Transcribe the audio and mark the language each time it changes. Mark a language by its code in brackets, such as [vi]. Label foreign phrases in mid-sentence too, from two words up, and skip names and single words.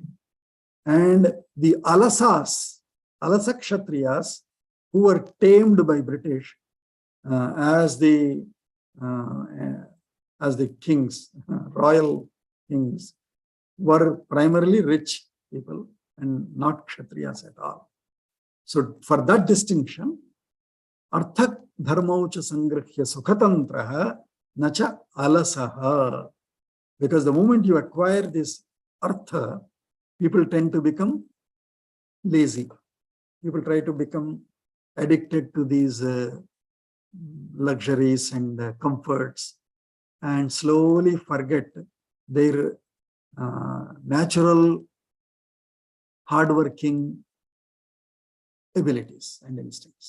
[en] And the Alasa Kshatriyas, who were tamed by British as the kings, royal kings, were primarily rich people and not Kshatriyas at all. So for that distinction, [sa] Arthak dharmaucha sangrihya sukhatantraha nacha alasaha. [en] Because the moment you acquire this artha, people tend to become lazy. people try to become addicted to these luxuries and comforts and slowly forget their natural hardworking abilities and instincts.